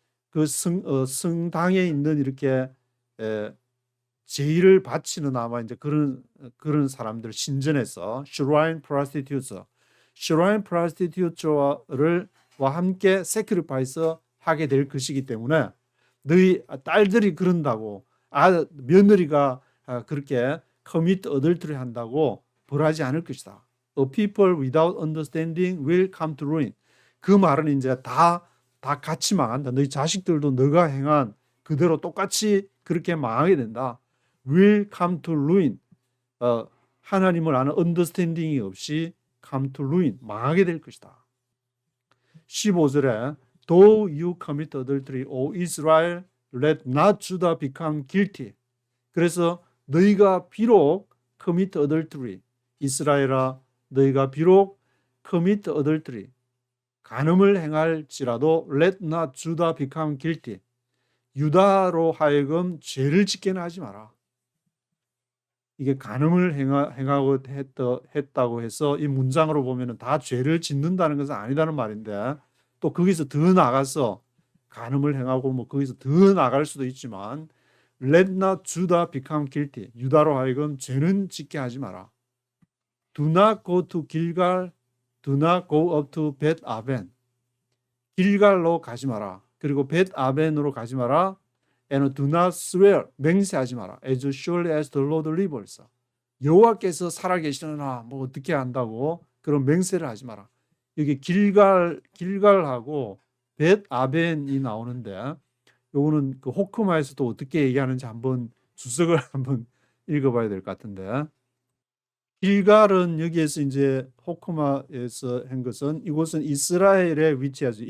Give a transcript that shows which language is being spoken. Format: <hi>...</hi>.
<ko>그 성당에 있는 이렇게 제의를 바치는 아마 이제 그런 사람들 신전에서</ko> <en>shrine prostitutes, shrine prostitutes</en> <ko>와 함께 sacrifice 하게 될 것이기 때문에 너희 딸들이 그런다고 며느리가 그렇게</ko> <en>commit adultery</en> <ko>한다고 벌하지 않을 것이다.</ko> <en>A people without understanding will come to ruin.</en> <ko>그 말은 이제 다 같이 망한다. 너희 자식들도 너가 행한 그대로 똑같이 그렇게 망하게 된다.</ko> <en>will come to ruin.</en> <ko>하나님을 아는</ko> <en>understanding이 없이 come to ruin.</en> <ko>망하게 될 것이다. 15절에</ko> <en>Though you commit adultery, O Israel, let not Judah become guilty.</en> <ko>그래서 너희가 비록</ko> <en>commit adultery,</en> <ko>이스라엘아 너희가 비록 commit adultery, 간음을 행할지라도</ko> <en>let not Judah become guilty.</en> <ko>유다로 하여금 죄를 짓게는 하지 마라. 이게 간음을 행하고 했다고 해서 이 문장으로 보면은 다 죄를 짓는다는 것은 아니다는 말인데, 또 거기서 더 나가서 간음을 행하고 뭐 거기서 더 나갈 수도 있지만</ko> <en>let not Judah become guilty.</en> <ko>유다로 하여금 죄는 짓게 하지 마라.</ko> <en>Do not go to Gilgal, do not go up to Bet Aven.</en> <ko>길갈로 가지 마라. 그리고 Bet Aven으로 가지 마라.</ko> <en>And do not swear,</en> <ko>맹세하지 마라.</ko> <en>As surely as the Lord lives.</en> <ko>여호와께서 살아계시느나 뭐 어떻게 한다고 그런 맹세를 하지 마라. 여기 길갈하고 Bet Aven이 나오는데 요거는 그 호크마에서도 어떻게 얘기하는지 한번 주석을 한번 읽어봐야 될 것 같은데, 길갈은 여기에서 이제 호크마에서 한 것은 이곳은 이스라엘에 위치하죠.</ko>